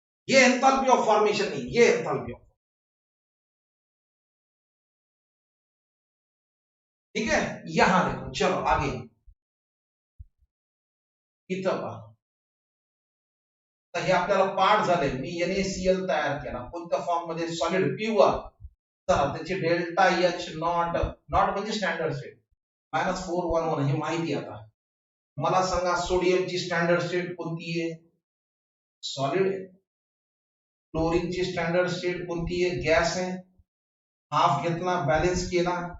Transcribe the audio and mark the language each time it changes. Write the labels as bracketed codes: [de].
[hi] ये enthalpy of formation नहीं, ये एंथैल्पी ऑफ. ठीक है. यहां देखो, चलो आगे इथं पहा. [mr] तर हे आपल्याला पाठ झाले. मी NaCl तयार केला कोणत्या फॉर्म मध्ये? Solid pure. तर त्याची डेल्टा एच नॉट म्हणजे स्टँडर्ड स्टेट -411 हे माहिती आता. मला सांगा सोडियमची स्टँडर्ड स्टेट कोणती आहे? सॉलिड आहे. क्लोरीनची स्टँडर्ड स्टेट कोणती आहे? गॅस आहे. हाफ घेतला, बॅलन्स केला.